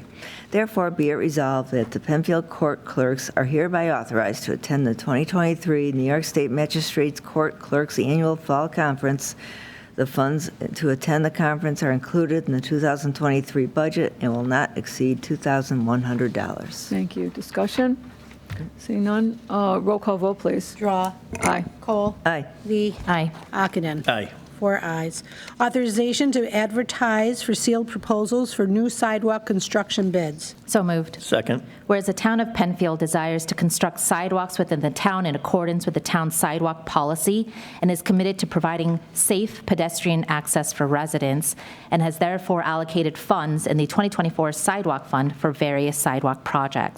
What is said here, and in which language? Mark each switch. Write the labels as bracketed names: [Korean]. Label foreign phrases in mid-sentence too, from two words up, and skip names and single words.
[English] Therefore, be it resolved that the Penfield court clerks are hereby authorized to attend the 2023 New York State Magistrates Court Clerks Annual Fall Conference. The funds to attend the conference are included in the 2023 budget and will not exceed $2,100. Thank you. Discussion? Seeing none, roll call vote, please. Drawe. Aye. Kohl. Aye. Lee. Aye. Ockenden. Aye. 4 ayes. Authorization to advertise for sealed proposals for new sidewalk construction bids. So moved. Second. Whereas the town of Penfield desires to construct sidewalks within the town in accordance with the town's sidewalk policy and is committed to providing safe pedestrian access for residents and has therefore allocated funds in the 2024 Sidewalk Fund for various sidewalk projects.